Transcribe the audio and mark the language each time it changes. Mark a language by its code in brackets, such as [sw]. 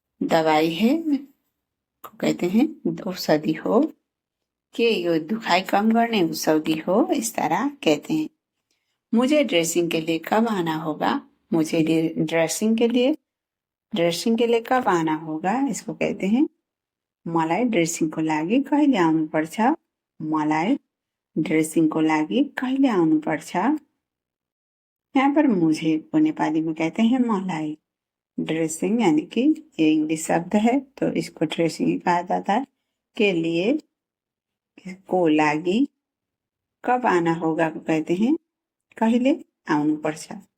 [hi] दवाई है को कहते हैं [ne] औषधि हो, के यो दुखाई कम गर्ने औषधि हो। [hi] इस तरह कहते हैं। मुझे ड्रेसिंग के लिए कब आना होगा? मुझे ड्रेसिंग के लिए कब आना होगा? इसको कहते हैं [ne] मलाई ड्रेसिङको लागि कहिले आउनुपर्छ? मलाई ड्रेसिङको लागि कहिले आउनुपर्छ? [hi] यहाँ पर मुझे को नेपाली में कहते हैं मलाई। ड्रेसिंग यानी कि ये इंग्लिश शब्द है, तो इसको ड्रेसिंग कहा जाता है। के लिए, को लागि, कब आना होगा को कहते हैं [ne] कहिले आउनुपर्छ।